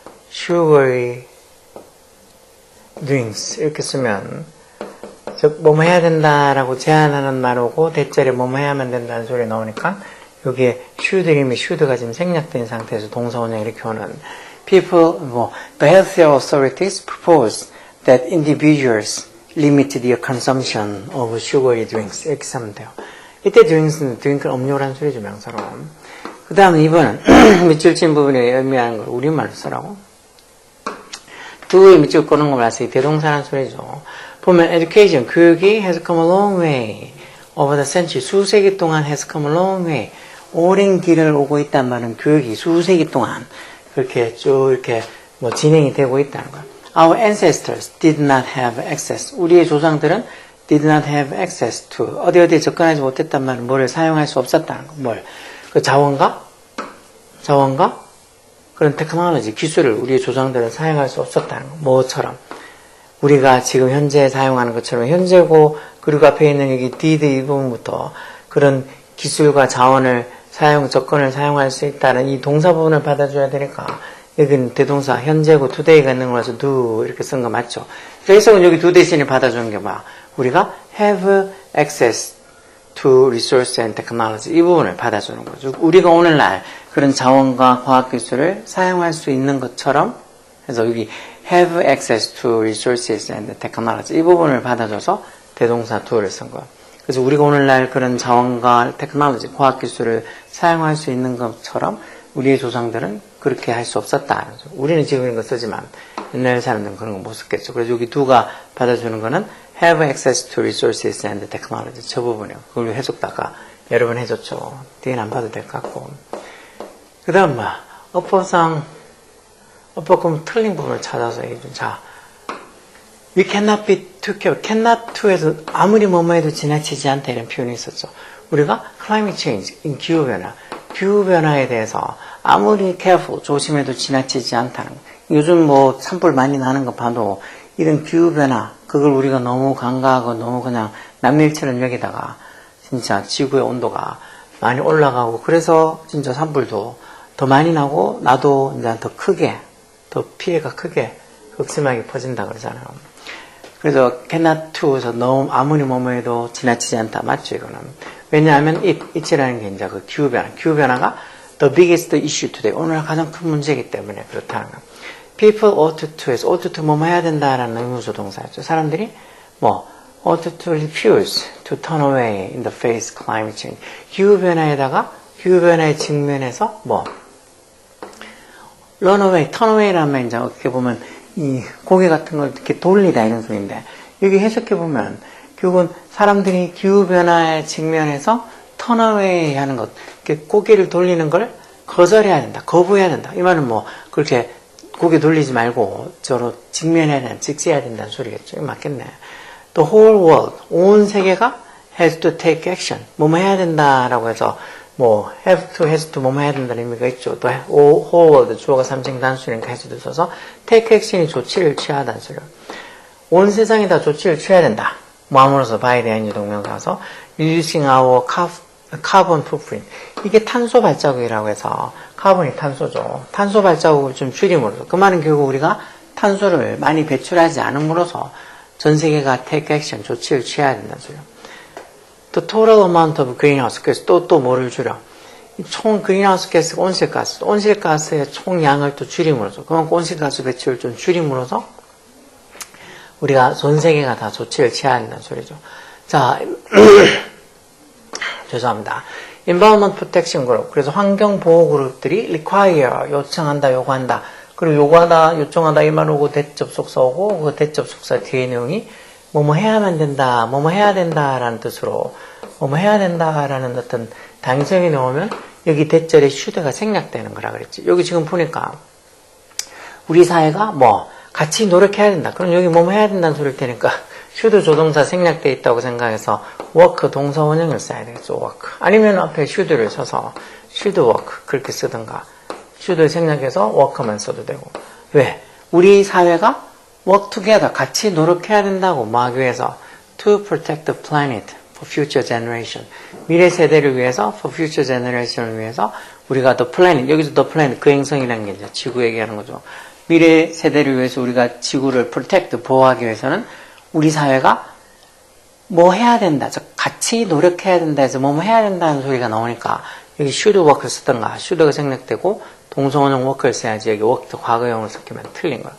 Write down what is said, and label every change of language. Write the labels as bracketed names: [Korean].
[Korean] sugary drinks 이렇게 쓰면 즉 뭐뭐 해야 된다라고 제안하는 말 오고 대절에 뭐뭐 해야만 된다는 소리 나오니까 여기에 should 이미 should가 지금 생략된 상태에서 동사원형 이렇게 오는 people 뭐 [English] the health authorities propose that individuals limit their consumption of sugary drinks [Korean] 이렇게 쓰면 돼요. 이때 drinks는 음료라는 소리죠, 명사로. 그 다음에 2번은 밑줄 친 부분에 의미하는 걸 우리말로 쓰라고. 두에 밑줄 끄는 거 말해서 대동사라는 소리죠. [English] 보면 education, 교육이 has come a long way over the century. [Korean] 수세기 동안 has come a long way. 오랜 길을 오고 있단 말은 교육이 수세기 동안 그렇게 쭉 이렇게 뭐 진행이 되고 있다는 거야. [English] Our ancestors did not have access. [Korean] 우리의 조상들은 [English] did not have access to. [Korean] 어디에 접근하지 못했단 말은 뭐를 사용할 수 없었다는 거. 뭘? 그 자원과 그런 테크놀로지, 기술을 우리의 조상들은 사용할 수 없었다는 거. 뭐처럼. 우리가 지금 현재 사용하는 것처럼 현재고 그리고 앞에 있는 여기 did 이 부분부터 그런 기술과 자원을 조건을 사용할 수 있다는 이 동사 부분을 받아줘야 되니까 여기는 대동사 현재고 today가 있는 거라서 do 이렇게 쓴 거 맞죠? 그래서 여기 do 대신에 받아주는 게 뭐야? [English] 우리가 have access to resource and technology [Korean] 이 부분을 받아주는 거죠. 우리가 오늘날 그런 자원과 과학기술을 사용할 수 있는 것처럼 그래서 여기 have access to resources and technology 이 부분을 받아줘서 대동사 do를 쓴 거예요. 그래서 우리가 오늘날 그런 자원과 테크놀로지, 과학기술을 사용할 수 있는 것처럼 우리의 조상들은 그렇게 할 수 없었다. 우리는 지금 이런 거 쓰지만 옛날 사람들은 그런 거 못 썼겠죠. 그래서 여기 do가 받아주는 거는 have access to resources and technology 저 부분이에요. 그걸 해줬다가 여러 번 해줬죠. 뒤에는 안 봐도 될 것 같고. 그 다음 뭐야? 어법상 그럼 틀린 부분을 찾아서 얘기해 줘. [English] 자, we cannot be too careful. [Korean] cannot to에서 아무리 뭐뭐 해도 지나치지 않다 이런 표현이 있었죠. 우리가 climate change, 기후변화에 대해서 아무리 careful, 조심해도 지나치지 않다는 거. 요즘 뭐 산불 많이 나는 거 봐도 이런 기후변화, 그걸 우리가 너무 간과하고 너무 그냥 남일처럼 여기다가 진짜 지구의 온도가 많이 올라가고 그래서 진짜 산불도 더 많이 나고 나도 이제 더 크게, 더 피해가 크게 극심하게 퍼진다 그러잖아요. 그래서 cannot to에서 너무 아무리 뭐뭐 해도 지나치지 않다. 맞죠, 이거는? 왜냐하면 it이라는 게 이제 그 기후변화가 the biggest issue today. 오늘 가장 큰 문제이기 때문에 그렇다는 거예요. people ought to에서 ought to 뭐뭐 해야 된다라는 의무조 동사였죠. [English] 사람들이 ought to refuse to turn away in the face climate change. [Korean] 기후변화에 직면해서 run away, turn away라면 이제 어떻게 보면 이 고개 같은 걸 이렇게 돌리다 이런 소리인데 여기 해석해보면 결국은 사람들이 기후변화에 직면해서 turn away 하는 것, 이렇게 고개를 돌리는 걸 거절해야 된다, 거부해야 된다. 이 말은 그렇게 고개 돌리지 말고 저로 직면해야 된다, 직시해야 된다는 소리겠죠. 이거 맞겠네. [English] The whole world, [Korean] 온 세계가 [English] has to take action. [Korean] 뭐뭐 해야 된다라고 해서 have to, has to 뭐뭐 해야 된다는 의미가 있죠. 또 whole world, 주어가 3층 단수니까 has to 써서 take action이 조치를 취하다는 소리예요. 온 세상이 다 조치를 취해야 된다. 뭐함으로써 바에 대한 유동명사서 [English] reducing our carbon footprint. [Korean] 이게 탄소 발자국이라고 해서 카본이 탄소죠. 탄소 발자국을 좀 줄임으로써 그 말은 결국 우리가 탄소를 많이 배출하지 않음으로써 전 세계가 take action, 조치를 취해야 된다는 소리예요. [English] The total amount of greenhouse gas, [Korean] 또 뭐를 줄여? 총 greenhouse gas, 온실가스의 총량을 또 줄임으로써, 그만큼 온실가스 배출을 좀 줄임으로써 우리가 전 세계가 다 조치를 취해야 된다는 소리죠. 자, 죄송합니다. Environment Protection Group, 그래서 환경보호 그룹들이 require, 요청한다, 요구한다. 그리고 요구하다, 요청하다 이 말 오고 대접속사 오고 그 대접속사 뒤에 내용이 뭐뭐 해야만 된다, 뭐뭐 해야 된다라는 뜻으로 뭐뭐 해야 된다라는 어떤 단성이 나오면 여기 대절의 should가 생략되는 거라 그랬지. 여기 지금 보니까 우리 사회가 같이 노력해야 된다. 그럼 여기 뭐뭐 해야 된다는 소리일 테니까 should 조동사 생략되어 있다고 생각해서 work 동사 원형을 써야 되겠죠. work. 아니면 앞에 should를 써서 should work 그렇게 쓰든가 should를 생략해서 work만 써도 되고. 왜? [English] 우리 사회가 work together, [Korean] 같이 노력해야 된다고 하기 위해서 [English] to protect the planet for future generation. [Korean] 미래 세대를 위해서, for future generation을 위해서 우리가 the planet, 여기서 the planet, 그 행성이라는 게 이제 지구 얘기하는 거죠. 미래 세대를 위해서 우리가 지구를 protect, 보호하기 위해서는 우리 사회가 뭐 해야 된다, 같이 노력해야 된다 해서 뭐 해야 된다는 소리가 나오니까 여기 should work를 쓰던가, should가 생략되고 동사원형 work를 써야지 여기 work도 과거형을 섞이면 틀린 거야.